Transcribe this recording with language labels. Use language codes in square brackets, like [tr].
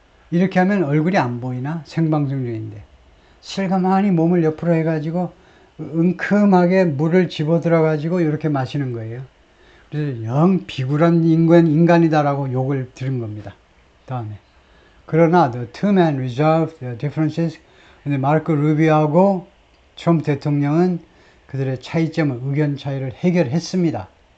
[ko] 이렇게 하면 얼굴이 안 보이나? 생방송 중인데. 실가만히 몸을 옆으로 해가지고 은큼하게 물을 집어들어가지고 이렇게 마시는 거예요. 그래서 영 비굴한 인간이다라고 욕을 들은 겁니다. 다음에. 그러나 [en] the two men resolved their differences. [ko] 근데 마르코 루비오하고 트럼프 대통령은 그들의 차이점을, 의견 차이를 해결했습니다.